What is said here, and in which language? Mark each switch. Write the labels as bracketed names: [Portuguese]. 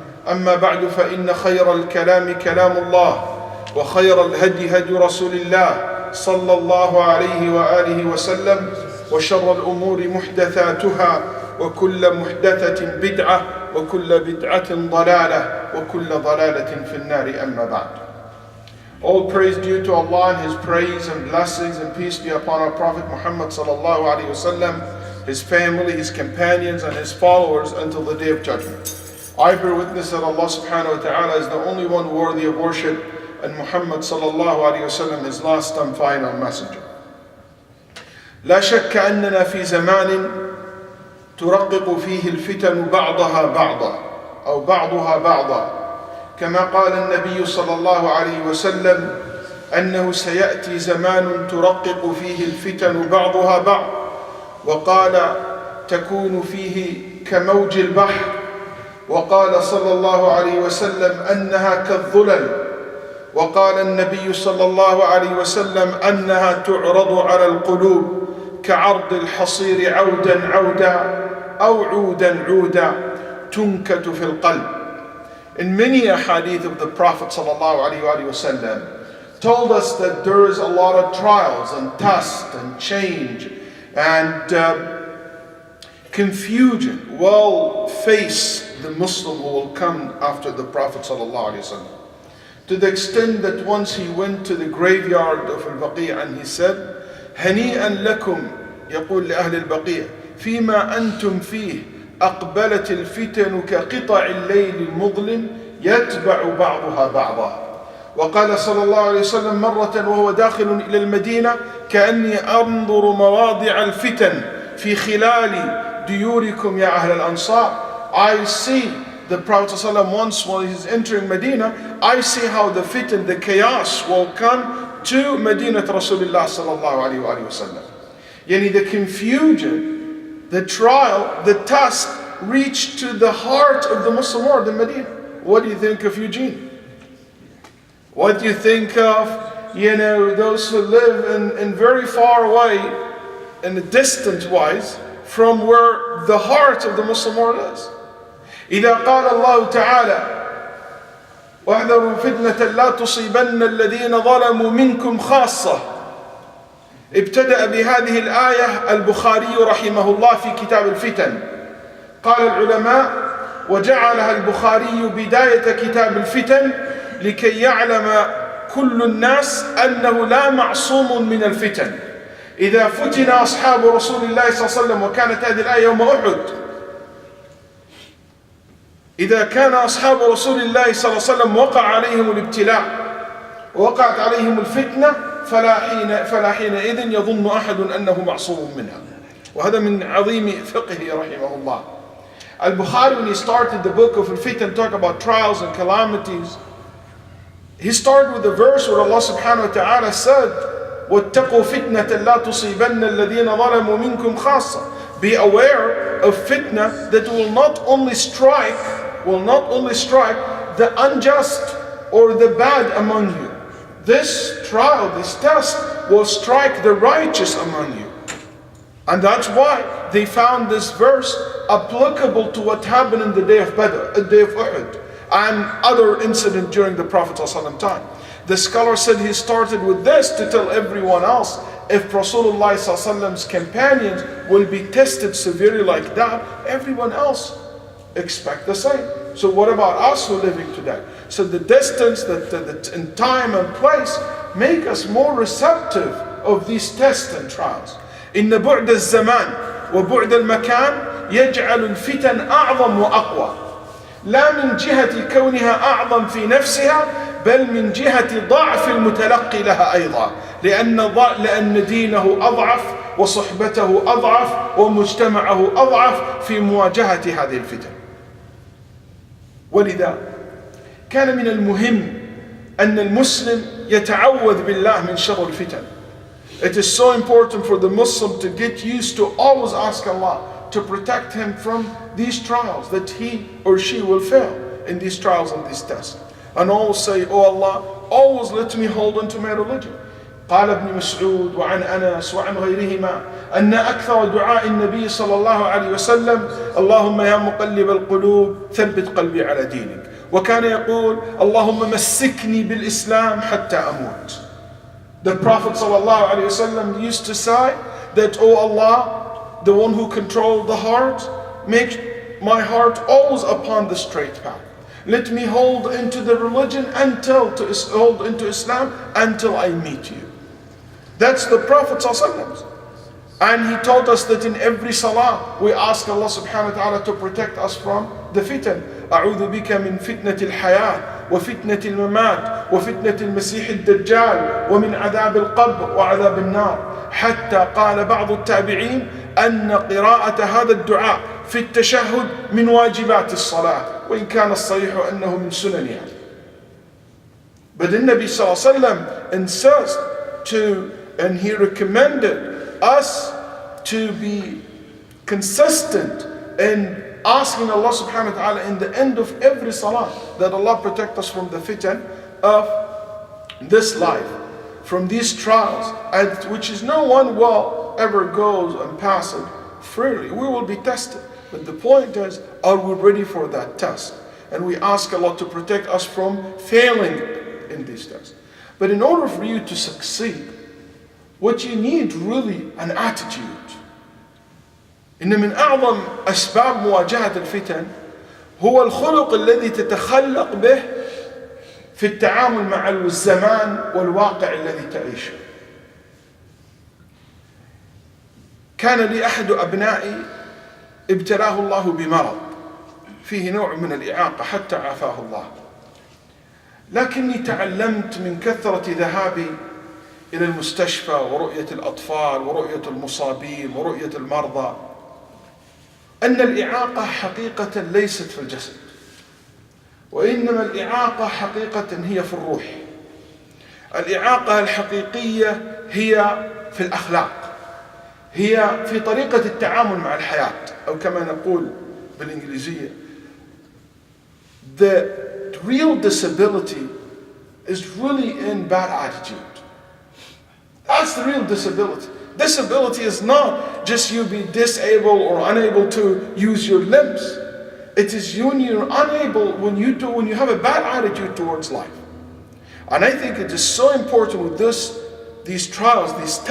[Arabic] أما بعد، فإن خير الكلام كلام الله، وخير الهدي هدي رسول الله صلى الله عليه وآله وسلم، وشر الأمور محدثاتها، وكل محدثة بدعة، وكل بدعة ضلالة، وكل ضلالة في النار. أما بعد. [English] All praise due to Allah, and His praise and blessings and peace be upon our Prophet Muhammad sallallahu alaihi wasallam, his family, his companions, and his followers until the day of judgment. I bear witness that Allah subhanahu wa ta'ala is the only one worthy of worship, and Muhammad sallallahu alaihi wasallam his last and final messenger. [Arabic] لا شك أننا في زمان ترقق فيه الفتن بعضها بعضا أو بعضها بعضا، كما قال النبي صلى الله عليه وسلم أنه سيأتي زمان ترقق فيه الفتن بعضها بعض، وقال تكون فيه كموج البحر، وقال صلى الله عليه وسلم أنها كالظلل، وقال النبي صلى الله عليه وسلم أنها تعرض على القلوب كعرض الحصير عودا عودا أو عودا عودا تنكت في القلب. [English] In many a hadith of the Prophet ﷺ told us that there is a lot of trials and tests and change and confusion will face the Muslim who will come after the Prophet ﷺ. To the extent that once he went to the graveyard of Al-Baqi' and he said, [Arabic] هنيئا لكم يقول لأهل البقيع فيما أنتم فيه أقبلت الفتن كقطع الليل المظلم يتبع بعضها بعضا. وقال صلى الله عليه وسلم مرة وهو داخل إلى المدينة كأني أنظر مواضع الفتن في خلال ديوركم يا أهل الأنصار. [English] I see the Prophet ﷺ once when he's entering Medina, I see how the fitan, the chaos will come to Medina Rasulullah sallallahu alayhi wa sallam. Yani the confusion, the trial, the test reached to the heart of the Muslim world in Medina. What do you think of Eugene? What do you think of, those who live in very far away, in a distant wise, from where the heart of the Muslim world is? [Arabic] إذا قال الله تعالى واحذروا فتنة لا تصيبن الذين ظلموا منكم خاصة. ابتدأ بهذه الآية البخاري رحمه الله في كتاب الفتن. قال العلماء وجعلها البخاري بداية كتاب الفتن لكي يعلم كل الناس أنه لا معصوم من الفتن. إذا فتن أصحاب رسول الله صلى الله عليه وسلم وكانت هذه الآية يوم أحد، إذا كان أصحاب رسول الله صلى الله عليه وسلم وقع عليهم الابتلاء ووقعت عليهم الفتنة فلا حينئذ يظن أحد أنه معصوم منها. وهذا من عظيم فقهه رحمه الله. [English] Al-Bukhari, when he started the book of Al-Fitan, talk about trials and calamities, he started with the verse where Allah subhanahu wa ta'ala said, [Arabic] وَاتَّقُوا فِتْنَةً لَا تُصِيبَنَّ الَّذِينَ ظَلَمُوا مِنْكُمْ خَاصَّةً. [English] Be aware of fitna that will not only strike the unjust or the bad among you. This trial, this test will strike the righteous among you. And that's why they found this verse applicable to what happened in the day of Badr, the day of Uhud, and other incidents during the Prophet ﷺ time. The scholar said he started with this to tell everyone else, if Rasulullah's companions will be tested severely like that, everyone else expect the same. So what about us who are living today? So the distance, that in time and place, make us more receptive of these tests and trials. [Arabic] إن بعد الزمان وبعد المكان يجعل الفتن أعظم وأقوى. لا من جهة كونها أعظم في نفسها بل من جهة ضعف المتلقي لها أيضا، لأن دينه أضعف وصحبته أضعف ومجتمعه أضعف في مواجهة هذه الفتن. ولذا كان من المهم أن المسلم يتعوذ بالله من شر الفتن. [English] It is so important for the Muslim to get used to always ask Allah to protect him from these trials, that he or she will fail in these trials and these tests. And always say, oh Allah, always let me hold on to my religion. [Arabic] قال ابن مسعود وعن أنس وعن غيرهما أن أكثر دعاء النبي صلى الله عليه وسلم اللهم يا مقلب القلوب ثبت قلبي على دينك. وكان يقول اللهم مسكني بالإسلام حتى أموت. [English] The Prophet ﷺ used to say that, oh Allah, the one who controls the heart, make my heart always upon the straight path. Let me hold into the religion hold into Islam until I meet you. That's the Prophet ﷺ. And he told us that in every salah we ask Allah subhanahu wa ta'ala to protect us from the fitan. [Arabic] أعوذ بك من فتنة الحياة وفتنة الممات وفتنة المسيح الدجال ومن عذاب القبر وعذاب النار. حتى قال بعض التابعين أن قراءة هذا الدعاء في التشهد من واجبات الصلاة وإن كان الصحيح أنه من سننها. [English] But the Nabi sallallahu alaihi wasallam insists to, and he recommended us to be consistent in asking Allah subhanahu wa ta'ala in the end of every salah that Allah protect us from the fitan of this life, from these trials, which is no one will ever goes and passes freely, we will be tested. But the point is, are we ready for that test? And we ask Allah to protect us from failing in these tests. But in order for you to succeed, what you need really an attitude. [Arabic] إن من أعظم أسباب مواجهة الفتن هو الخلق الذي تتخلق به في التعامل مع الزمان والواقع الذي تعيشه. كان لي أحد أبنائي ابتلاه الله بمرض فيه نوع من الإعاقة حتى عافاه الله، لكني تعلمت من كثرة ذهابي إلى المستشفى ورؤية الأطفال ورؤية المصابين ورؤية المرضى أن الإعاقة حقيقة ليست في الجسد، وإنما الإعاقة حقيقة هي في الروح. الإعاقة الحقيقية هي في الأخلاق، هي في طريقة التعامل مع الحياة، أو كما نقول بالإنجليزية [English] the real disability is really in bad attitude. That's the real disability. Disability is not just you be disabled or unable to use your limbs. It is you when you're unable, when you have a bad attitude towards life. And I think it is so important with these trials, these tests.